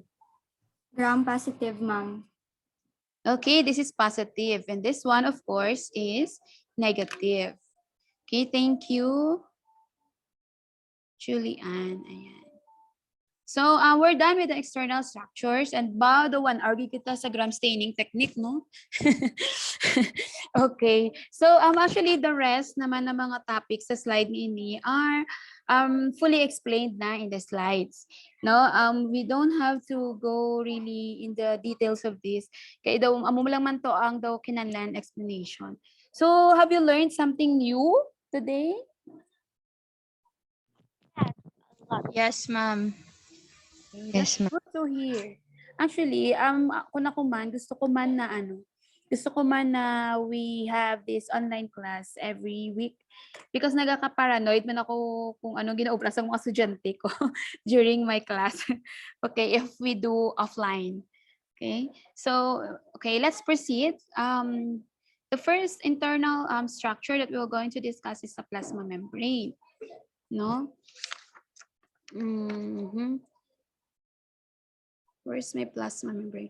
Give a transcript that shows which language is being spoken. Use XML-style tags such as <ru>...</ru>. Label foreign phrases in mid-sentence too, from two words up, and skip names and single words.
<en>Gram positive, ma'am. Okay, this is positive. And this one, of course, is negative. Okay, thank you, Julian. Ayan. So, we're done with the external structures, and ba, the 1 hour</en> <hil>kita sa</hil> <en>gram staining technique, no? Okay. So, actually, the rest</en> <tl>naman ng mga</tl> <en>topics sa slide ni are fully explained na in the slides. No, we don't have to go really in the details of this.</en> <hil>Kaya daw, amo lang man to ang daw kinahanglan explanation.</hil> <en>So, have you learned something new today? Yes, ma'am. That's good to hear. Actually,</en> <hil>ako man, gusto ko man na</hil> <en>we have this online class every week, because</en> <hil>nagaka-paranoid man ako kung anong ginaubra sa mga estudyante ko</hil> <en>during my class. Okay, if we do offline. Okay, so, okay, let's proceed. The first internal structure that we're going to discuss is the plasma membrane. No? Where's my plasma membrane?</en>